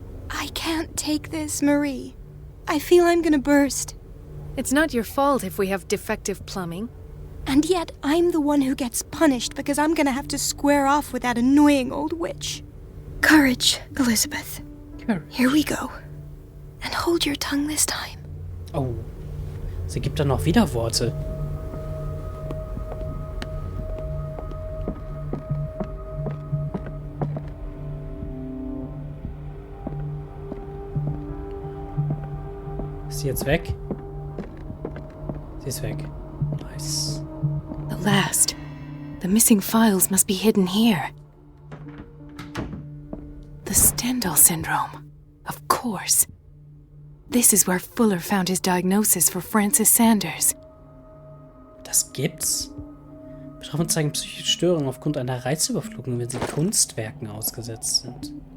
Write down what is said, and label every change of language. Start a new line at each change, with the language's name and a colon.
English: I can't take this, Marie. I feel I'm gonna burst. It's not your fault if we have defective plumbing. And yet, I'm the one who gets punished because I'm gonna have to square off with that annoying old witch. Courage, Elizabeth. Courage. Here we go. And hold your tongue this time.
German: Oh, sie gibt dann noch Widerworte. Ist sie jetzt weg? Sie ist weg. Nice.
English: At last. The missing files must be hidden here. The Stendhal syndrome. Of course. This is where Fuller found his diagnosis for Francis Sanders.
German: Das gibt's? Betroffene zeigen psychische Störungen aufgrund einer Reizüberflutung, wenn sie Kunstwerken ausgesetzt sind.